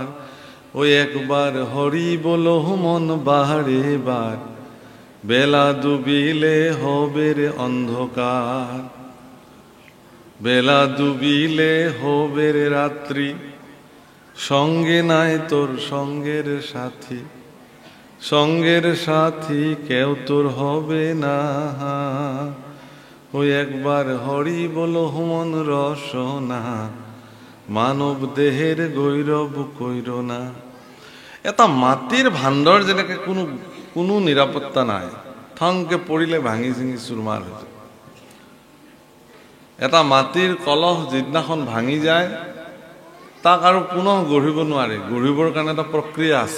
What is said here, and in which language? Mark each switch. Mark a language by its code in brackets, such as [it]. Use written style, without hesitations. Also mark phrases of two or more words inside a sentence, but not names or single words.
[bn] ওই একবার হরি বলো মন বাহারে বার, বেলা ডুবিলে হবে রে অন্ধকার, বেলা ডুবিলে হবে রে রাত্রি, সঙ্গে নাই তোর সঙ্গের সাথী, সঙ্গের সাথী কেউ তোর হবে না, ওই একবার হরি বলো মন রসনা, মানৱ দেহের গৈৰৱ কইৰ না। [as] এটা মাটিৰ ভাণ্ডৰ যেনেকে কোনো নিৰাপত্তা নাই, ঠংকে পৰিলে ভাঙি চিঙি চুৰমাৰ হৈ যায়। এটা মাটিৰ কলহ যিদিনাখন ভাঙি যায় তাক আৰু পুনঃ গঢ়িব নোৱাৰে, গঢ়িবৰ কাৰণে এটা প্ৰক্ৰিয়া আছে।